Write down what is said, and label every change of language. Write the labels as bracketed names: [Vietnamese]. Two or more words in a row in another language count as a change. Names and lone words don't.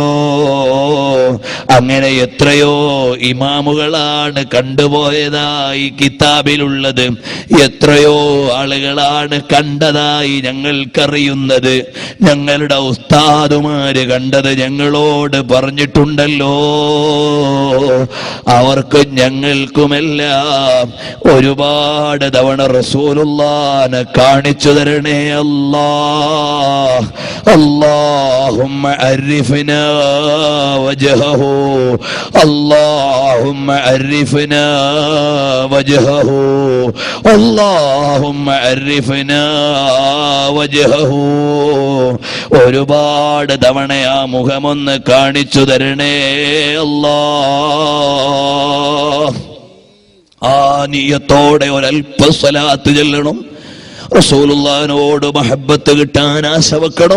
[Malayalam] അങ്ങനെ എത്രയോ ഇമാമുകളാണ് കണ്ടുപോയതായി കിതാബിലുള്ളത്, എത്രയോ ആളുകളാണ് കണ്ടതായി ഞങ്ങൾക്കറിയുന്നത്. ഞങ്ങളുടെ ഉസ്താദുമാര് കണ്ടത് ഞങ്ങളോട് പറഞ്ഞിട്ടുണ്ടല്ലോ. അവർക്കും ഞങ്ങൾക്കുമെല്ലാം ഒരുപാട് തവണ റസൂലുള്ളാനെ കാണിച്ചു തരണേ അല്ലാ. [Arabic] اللهم عرفنا وجهه، اللهم عرفنا وجهه، اللهم عرفنا وجهه. [Malayalam] ഒരുപാട് തവണ ആ മുഖമൊന്ന് കാണിച്ചു തരണേ അല്ലാ. ആ നിയത്തോടെ ഒരൽപ്പ സ്വലാത്ത് ചൊല്ലണം. റസൂലുള്ളാഹിനോട് മഹബ്ബത്ത് കിട്ടാൻ ആശ വെക്കണം.